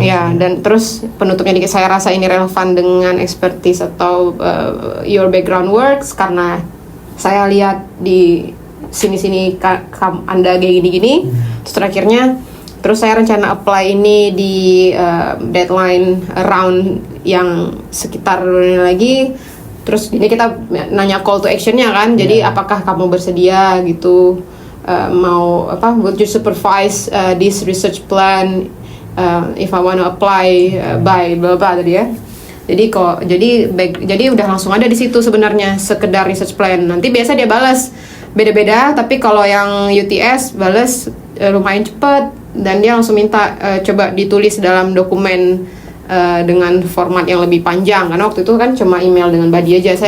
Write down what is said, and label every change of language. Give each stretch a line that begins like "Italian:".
Indonesian: Ya, dan terus penutupnya dikit saya rasa ini relevan dengan expertise atau
English: your background works
Indonesian: karena saya lihat di sini-sini Anda kayak gini-gini. Terus terakhirnya Terus saya rencana apply ini di deadline round yang sekitar lagi. Terus ini kita nanya call to actionnya kan. Jadi apakah kamu bersedia gitu, mau apa?
English: Would you supervise this research plan if I want to apply by bla bla
Indonesian: tadi ya. Jadi udah langsung ada di situ sebenarnya sekedar research plan. Nanti biasa dia balas beda-beda, tapi kalau yang UTS balas lumayan cepat dan dia langsung minta coba ditulis dalam dokumen dengan format yang lebih panjang, karena waktu itu kan cuma email dengan body aja.